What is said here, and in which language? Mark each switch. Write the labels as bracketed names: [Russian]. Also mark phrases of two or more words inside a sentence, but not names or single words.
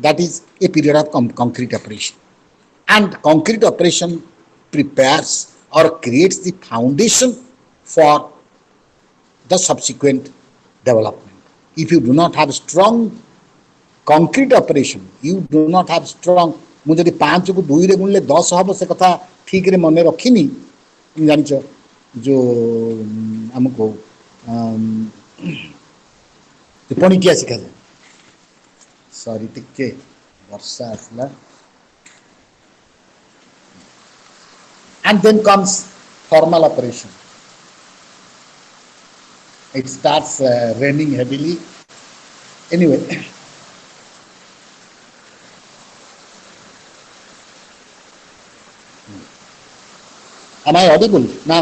[English] That is a period of concrete operation. And concrete operation prepares or creates the foundation for the subsequent development. If you do not have strong concrete operation, you do not have strong, [Odia] ମୁଁ ଯଦି 5 କୁ 2 ରେ ଗୁଣିଲେ 10 ହବ, ସେ କଥା ଠିକରେ ମନେ ରଖିନି, ଜାଣିଛ ଯୋଉ ଆମକୁ ପଣିକିଆ ଶିଖାଯାଏ। ସରି ଟିକେ ବର୍ଷା ଆସିଲା। [English] And then comes formal operation. It starts raining heavily. Anyway, am I audible now?